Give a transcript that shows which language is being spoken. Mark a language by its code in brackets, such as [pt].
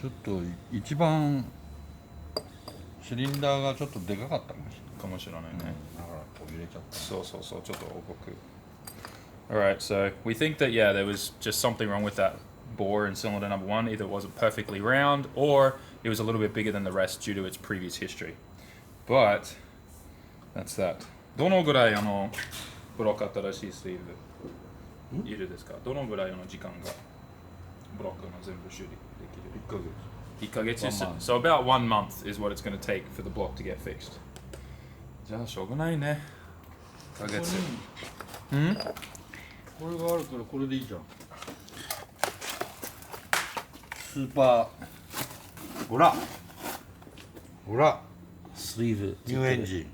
[ja] ちょっと一番シリンダーがちょっとでかかったかもしれない。かもしれないね。だからこう入れちゃった。そうそうそう、ちょっと重く。 [en] Alright, so we think that, yeah, there was just something wrong with that bore in cylinder number 1. Either it wasn't perfectly round or it was a little bit bigger than the rest due to its previous history. But, that's that. [ja] どのぐらいブロック新しいスリーブいるですか？どのぐらいの時間がブロックの全部修理できる？1ヶ月。1ヶ月 So about 1 month is what it's going to take for the block to get fixed. じゃあしょうがないね。 1ヶ月。これがあるからこれでいいじゃん。スーパーほらほらスリーブ。ニューエンジン。